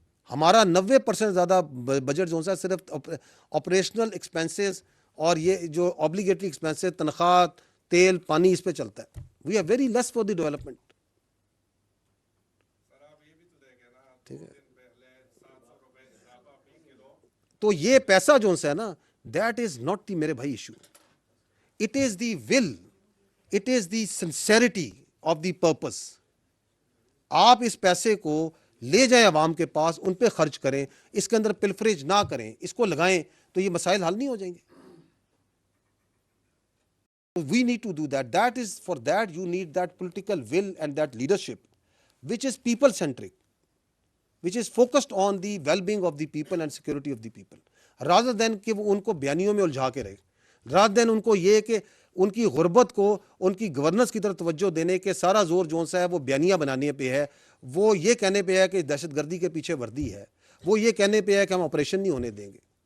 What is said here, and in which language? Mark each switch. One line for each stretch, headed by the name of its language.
Urdu: ہمارا 90% زیادہ بجٹ جو ہے صرف آپریشنل ایکسپینسز اور یہ جو اوبلیگیٹری ایکسپینسز, تنخواہ, تیل, پانی, اس پہ چلتا ہے.
English: We are very less for the development.
Urdu: ٹھیک ہے, تو یہ پیسہ جو ہے نا,
English: that is not the
Urdu: میرے بھائی issue.
English: It is the will, it is the sincerity of the purpose.
Urdu: آپ اس پیسے کو لے جائیں عوام کے پاس, ان پہ خرچ کریں, اس کے اندر پلفریج نہ کریں, اس کو لگائیں, تو یہ مسائل حل نہیں ہو جائیں گے.
English: We need to do that. That is, for that you need that political will and that leadership which is people centric, which is focused on the well-being of the people and security of the people, rather than
Urdu: کہ وہ ان کو بیانیوں میں الجھا کے رہے,
English: rather than
Urdu: ان کو یہ کہ ان کی غربت کو ان کی گورننس کی طرف توجہ دینے کے سارا زور جو سا ہے وہ بیانیاں بنانے پہ ہے, وہ یہ کہنے پہ ہے کہ دہشت گردی کے پیچھے وردی ہے, وہ یہ کہنے پہ ہے کہ ہم آپریشن نہیں ہونے دیں گے.